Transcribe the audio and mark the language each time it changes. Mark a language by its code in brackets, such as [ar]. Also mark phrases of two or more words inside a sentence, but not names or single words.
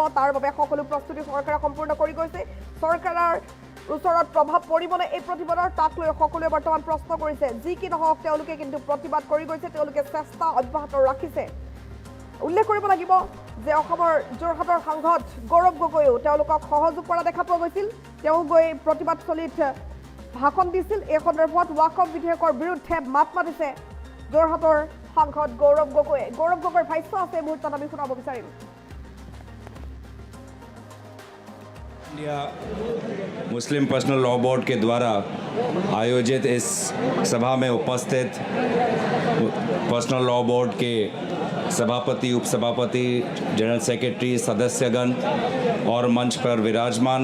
[as] তাৰ বাবে সকলো প্ৰস্তুতি চৰকাৰে সম্পূৰ্ণ কৰি গৈছে চৰকাৰৰ ওচৰত প্ৰভাৱ পৰিবনে এই প্ৰতিবাদৰ তাক লৈ সকলোৱে বৰ্তমান প্ৰশ্ন কৰিছে যি কি নহওক তেওঁলোকে কিন্তু প্ৰতিবাদ কৰি গৈছে তেওঁলোকে চেষ্টা অব্যাহত ৰাখিছে উল্লেখ কৰিব লাগিব যে অসমৰ যোৰহাটৰ সাংসদ গৌৰৱ গগৈও তেওঁলোকক সহযোগ কৰা দেখা পোৱা গৈছিল তেওঁ গৈ প্ৰতিবাদস্থলীত ভাষণ দিছিল এই সন্দৰ্ভত ৱাকফ বিধেয়কৰ বিৰুদ্ধে মাত মাতিছে যোৰহাটৰ সাংসদ গৌৰৱ গগৈৰ ভাষ্য আছে মুহূৰ্তত আমি শুনাব বিচাৰিম [hi] इंडिया मुस्लिम पर्सनल लॉ बोर्ड के द्वारा आयोजित इस सभा में उपस्थित पर्सनल लॉ बोर्ड के सभापति उपसभापति जनरल सेक्रेटरी सदस्यगण और मंच पर विराजमान